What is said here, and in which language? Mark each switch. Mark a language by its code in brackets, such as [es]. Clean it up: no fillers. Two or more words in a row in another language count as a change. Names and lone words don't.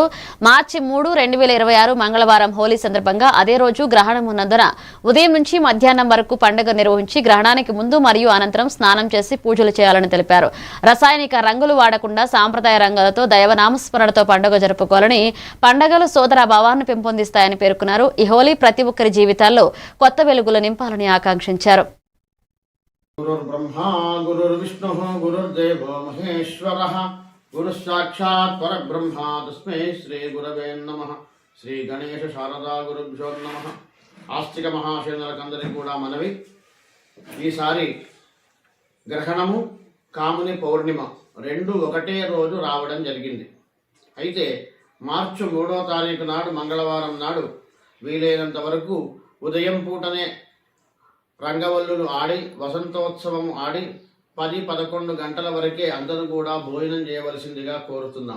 [te] మార్చి 3, 2026 మంగళవారం హోలీ సందర్భంగా అదే రోజు గ్రహణం ఉన్నందున ఉదయం నుంచి మధ్యాహ్నం వరకు పండుగ నిర్వహించి గ్రహణానికి ముందు మరియు అనంతరం స్నానం చేసి పూజలు చేయాలని తెలిపారు. రసాయనిక రంగులు వాడకుండా సాంప్రదాయ రంగులతో దైవనామస్మరణతో పండుగ జరుపుకోవాలని, పండుగలు సోదరభావాన్ని పెంపొందిస్తాయని పేర్కొన్నారు. ఈ హోలీ ప్రతి ఒక్కరి జీవితాల్లో కొత్త వెలుగులు నింపాలని ఆకాంక్షించారు. [sa] गुरुर्ब्रह्मा गुरुर्विष्णुः गुरुर्देवो महेश्वरः गुरुस्साक्षात् परब्रह्म तस्मै श्री गुरवे नमः. श्री गणेश शारदा गुरुभ्यो नमः. [te] ఆస్తిక మహాశయులందరికీ కూడా మనవి, ఈసారి గ్రహణము కాముని పౌర్ణిమ రెండు ఒకటే రోజు రావడం జరిగింది. అయితే మార్చి 3వ తారీఖు నాడు మంగళవారం నాడు వీలైనంత వరకు ఉదయం పూటనే రంగవల్లులు ఆడి వసంతోత్సవం ఆడి 10-11 గంటల వరకే అందరూ కూడా భోజనం చేయవలసిందిగా కోరుతున్నాం.